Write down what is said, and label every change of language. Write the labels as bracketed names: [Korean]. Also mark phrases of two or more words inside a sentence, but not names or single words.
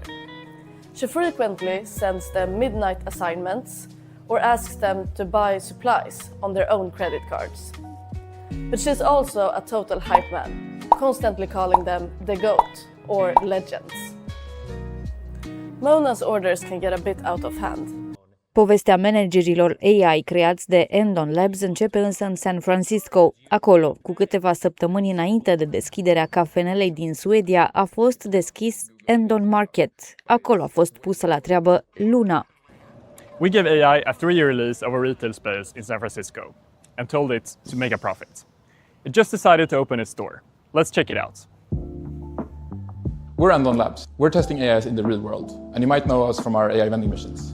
[English] She frequently sends them midnight assignments or asks them to buy supplies on their own credit cards. But she's also a total hype man, constantly calling them the GOAT or legends. Mona's orders can get a bit out of hand. [Romanian] Povestea managerilor AI creați de Endon Labs începe însă în San Francisco. Acolo, cu câteva săptămâni înainte de deschiderea cafenelei din Suedia, a fost deschis Endon Market. Acolo a fost pusă la treabă Luna. [English] We gave AI a 3-year lease of a retail space in San Francisco and told it to make a profit. It just decided to open its door. Let's check it out. We're Andon Labs. We're testing AIs in the real world, and you might know us from our AI vending machines.